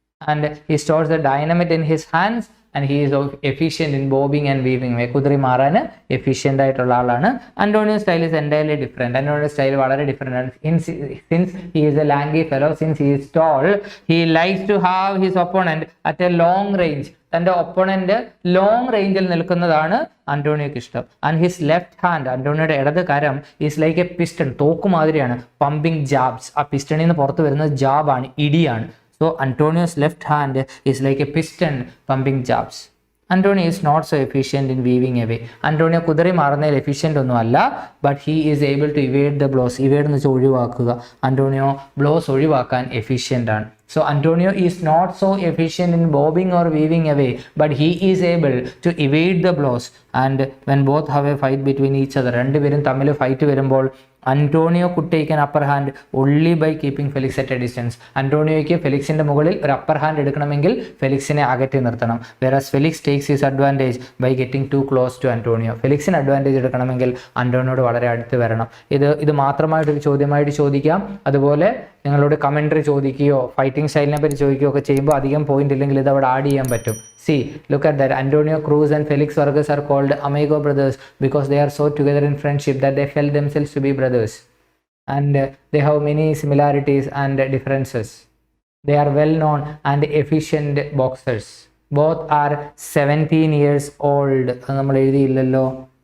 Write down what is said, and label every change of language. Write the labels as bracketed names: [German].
[English] And he stores the dynamite in his hands and he is efficient in bobbing and weaving. [Malayalam] കുതിറി മാറാൻ efficient ആയിട്ടുള്ള ആളാണ്. [English] Antonio's style is entirely different. [Malayalam] Antonio's style വളരെ different ആണ്. [English] Since he is a lanky fellow, since he is tall, he likes to have his opponent at a long range. [Malayalam] തൻ്റെ opponent long റേഞ്ചിൽ നിൽക്കുന്നതാണ് അന്റോണിയോക്ക് ഇഷ്ടം. [English] and his left hand, [Malayalam] അന്റോണിയോയുടെ ഇടത് കരം, [English] is like a piston, [Malayalam] തോക്ക് മാതിരിയാണ്. Pumping jabs, ആ പിസ്റ്റണിൽ നിന്ന് പുറത്ത് വരുന്നത് ജാബാണ്, ഇടിയാണ്. [English] So Antonio's left hand is like a piston pumping jabs. Antonio is not so efficient in weaving away. Antonio [Malayalam] കുതിറി മാറുന്നതിൽ efficient ഒന്നും അല്ല, [English] but he is able to evade the blows. [Malayalam] Evade എന്ന് വെച്ചാൽ ഒഴിവാക്കുക. Antonio blows ഒഴിവാക്കാൻ efficient ആണ്. [English] So Antonio is not so efficient in bobbing or weaving away, but he is able to evade the blows. And when both have a fight between each other, [Malayalam] രണ്ടുപേരും തമ്മിൽ fight വരുമ്പോൾ [English] Antonio could take an upper hand only by keeping Felix at a distance. [Malayalam] അന്റോണിയോയ്ക്ക് ഫെലിക്സിന്റെ മുകളിൽ ഒരു upper hand എടുക്കണമെങ്കിൽ ഫെലിക്സിനെ അകറ്റി നിർത്തണം. [English] whereas Felix takes his advantage by getting too close to Antonio. [Malayalam] ഫെലിക്സിന് advantage എടുക്കണമെങ്കിൽ അന്റോണിയോട് വളരെ അടുത്ത് വരണം. ഇത് മാത്രമായിട്ടൊരു ചോദ്യമായിട്ട് ചോദിക്കാം. അതുപോലെ നിങ്ങളോട് കമൻട്രി ചോദിക്കുകയോ ഫൈറ്റിംഗ് സ്റ്റൈലിനെ പറ്റി ചോദിക്കുകയോ ഒക്കെ ചെയ്യുമ്പോൾ അധികം പോയിന്റ് ഇല്ലെങ്കിൽ ഇത് അവിടെ ആഡ് ചെയ്യാൻ പറ്റും. [English] See, look at that. Antonio Cruz and Felix Vargas are called amigo brothers because they are so together in friendship that they felt themselves to be brothers. And they have many similarities and differences. They are well known and efficient boxers. Both are 17 years old. [Malayalam] നമ്മൾ എഴുതിയില്ലല്ലോ.